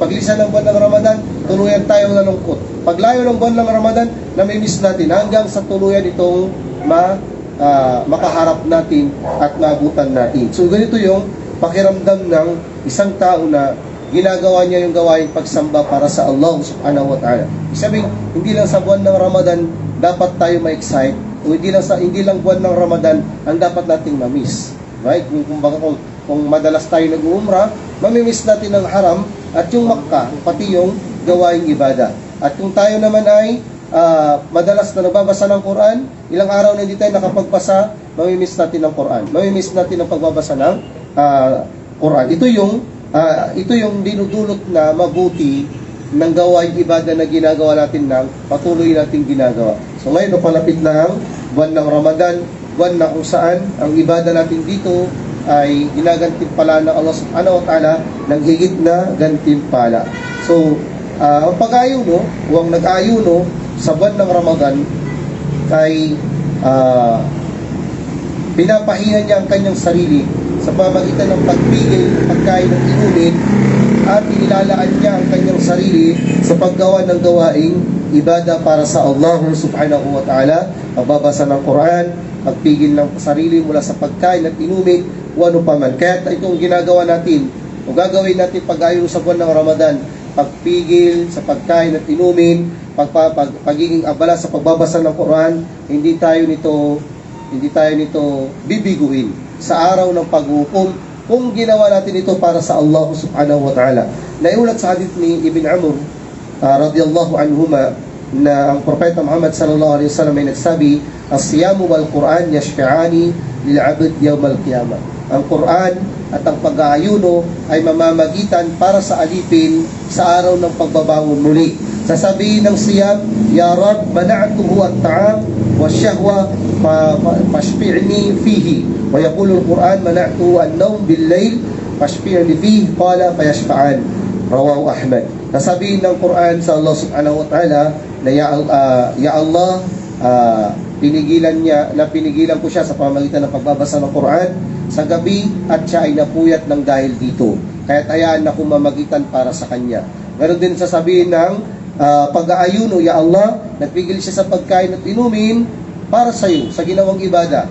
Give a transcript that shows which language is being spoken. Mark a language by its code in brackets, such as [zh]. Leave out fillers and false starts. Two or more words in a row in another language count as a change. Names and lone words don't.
[tl] Paglisan ng buwan ng Ramadan, tuluyan tayong nalungkot. Paglayo ng buwan ng Ramadan, namimiss natin hanggang sa tuluyan itong makaharap natin at maabutan natin. So ganito yung pakiramdam ng isang tao na ginagawa niya yung gawain pagsamba para sa Allah [ar] سبحانه وتعالى. [tl] Sabihin, hindi lang sa buwan ng Ramadan dapat tayo ma-excite, o hindi lang buwan ng Ramadan ang dapat nating ma-miss. Right? Kung madalas tayo nag-uumra, mamimiss natin ang haram at yung Makkah, pati yung gawaing ibada. At kung tayo naman ay madalas na nagbabasa ng Quran, ilang araw na hindi tayo nakapagbasa, mamimiss natin ang Quran. Mamimiss natin ang pagbabasa ng Quran. Ito yung dinudulot na mabuti ng gawaing ibada na ginagawa natin ng patuloy nating ginagawa. So ngayon, palapit na ang buwan ng Ramadan, buwan na kung saan ang ibada natin dito ay ginagantimpala ng Allah [ar] سبحانه وتعالى [tl] ng higit na gantimpala. So, ang pag-ayuno, o ang nag-ayuno sa buwan ng Ramadan ay pinapahinga niya ang kanyang sarili sa pamamagitan ng pagpigil ng pagkain ng inumin at inilalaan niya ang kanyang sarili sa paggawa ng gawaing ibada para sa Allah [ar] سبحانه وتعالى, [tl] pagbabasa ng Quran, pagpigil ng sarili mula sa pagkain at inumin o ano pa man. Kaya itong ginagawa natin o gagawin natin pag-ayuno sa buwan ng Ramadan, pagpigil sa pagkain at inumin, pagiging abala sa pagbabasa ng Quran, hindi tayo nito bibiguin sa araw ng paghukom kung ginawa natin ito para sa Allah [ar] سبحانه وتعالى. [tl] Naiulat sa hadith ni Ibn Amr [ar] رضي الله عنهما [tl] na ang Propeta Muhammad [ar] صلى الله عليه وسلم [tl] ay nagsabi, [ar] الصيام والقرآن يشفعان للعبد يوم القيامة. [tl] Ang Quran at ang pag-aayuno ay mamamagitan para sa alipin sa araw ng pagbabangon muli. Sasabihin ng siyam, [ar] يا رب منعته الطعام والشهوة فشفعني فيه. ويقول القرآن منعته النوم بالليل فشفعني فيه قال فيشفعان. رواه أحمد. [tl] Sasabihin ng Quran sa Allah [ar] سبحانه وتعالى [tl] na [ar] يا الله, [tl] pinigilan ko siya sa pamamagitan ng pagbabasa ng Quran sa gabi at siya ay napuyat ng dahil dito. Kaya't hayaan na kong mamagitan para sa kanya. Ganon din sasabihin ng pag-aayuno, [ar] يا الله, [tl] nagpigil siya sa pagkain at inumin para sa iyo, sa ginawang ibada.